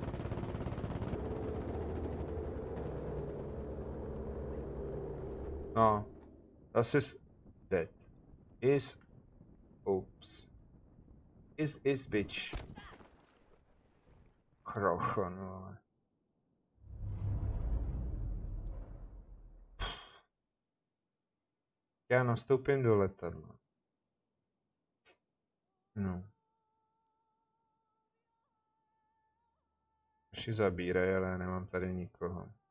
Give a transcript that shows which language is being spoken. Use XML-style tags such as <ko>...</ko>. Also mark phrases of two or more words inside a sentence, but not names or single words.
<cs>No,</cs> <de>das ist dead.</de> <en>Oops. Is bitch.</en> <cs>Krochon, vole. Já nastoupím do letadla. No. Už zabírají, ale nemám tady nikoho.</cs>